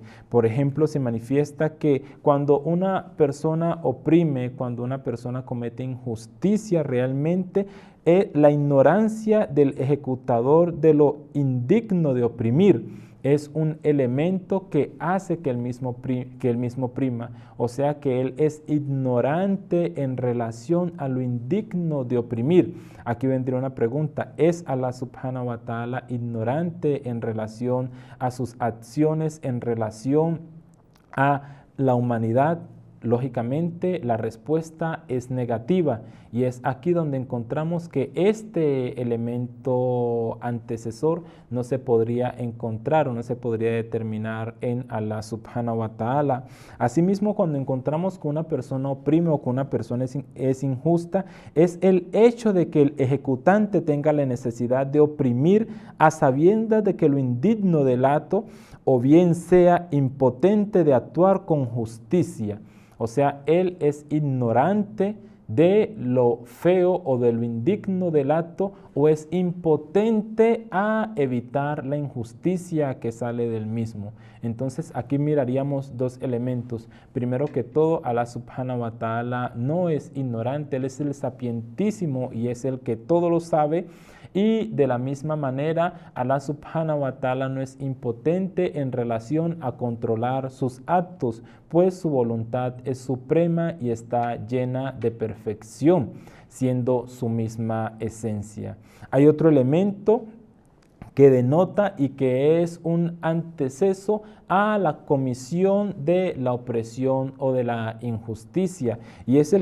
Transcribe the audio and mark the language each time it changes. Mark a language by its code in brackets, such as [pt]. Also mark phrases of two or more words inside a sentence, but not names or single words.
[es] Por ejemplo, se manifiesta que cuando una persona oprime, cuando una persona comete injusticia, realmente la ignorancia del ejecutador de lo indigno de oprimir es un elemento que hace que él mismo prima, o sea que él es ignorante en relación a lo indigno de oprimir. Aquí vendría una pregunta: ¿es [ar] الله سبحانه وتعالى [es] ignorante en relación a sus acciones, en relación a la humanidad? Lógicamente la respuesta es negativa, y es aquí donde encontramos que este elemento antecesor no se podría encontrar o no se podría determinar en [ar] الله سبحانه وتعالى. [es] Asimismo, cuando encontramos que una persona oprime o que una persona es injusta, es el hecho de que el ejecutante tenga la necesidad de oprimir a sabiendas de que lo indigno del acto, o bien sea impotente de actuar con justicia. O sea, él es ignorante de lo feo o de lo indigno del acto, o es impotente a evitar la injusticia que sale del mismo. Entonces aquí miraríamos dos elementos. Primero que todo, [ar] الله سبحانه وتعالى [es] no es ignorante, Él es el sapientísimo y es el que todo lo sabe. Y de la misma manera, [ar] الله سبحانه وتعالى [es] no es impotente en relación a controlar sus actos, pues su voluntad es suprema y está llena de perfección, siendo su misma esencia. Hay otro elemento que denota y que es un anteceso a la comisión de la opresión o de la injusticia, y es